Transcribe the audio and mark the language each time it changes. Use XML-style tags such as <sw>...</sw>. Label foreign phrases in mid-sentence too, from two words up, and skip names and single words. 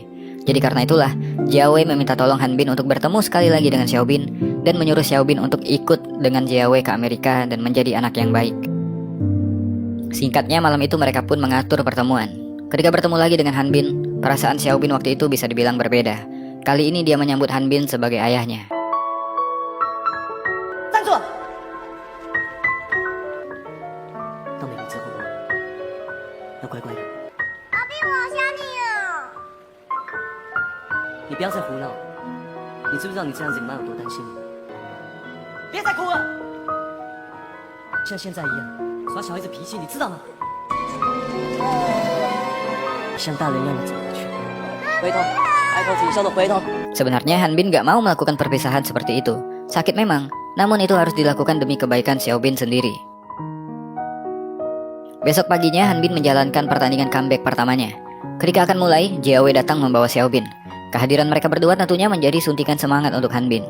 <id>Jadi karena itulah, Jiawei meminta tolong Han Bin untuk bertemu sekali lagi dengan Xiaobin dan menyuruh Xiaobin untuk ikut dengan Jiawei ke Amerika dan menjadi anak yang baik. Singkatnya, malam itu mereka pun mengatur pertemuan. Ketika bertemu lagi dengan Han Bin, perasaan Xiaobin waktu itu bisa dibilang berbeda. Kali ini dia menyambut Han Bin sebagai ayahnya.</id> <zh>站住！到美国之后要乖乖的。爸比，我想你了。你不要再胡闹，你知不知道你这样子你妈有多担心你？别再哭了，像现在一样耍小孩子脾气，你知道吗？像大人一样的走过去，回头，抬头挺胸的回头。</zh> <id>Sebenarnya Han Bin gak mau melakukan perpisahan seperti itu. Sakit memang, namun itu harus dilakukan demi kebaikan Xiaobin sendiri. Besok paginya Han Bin menjalankan pertandingan comeback pertamanya. Ketika akan mulai, Jiawei datang membawa Xiaobin. Kehadiran mereka berdua tentunya menjadi suntikan semangat untuk Han Bin.</id>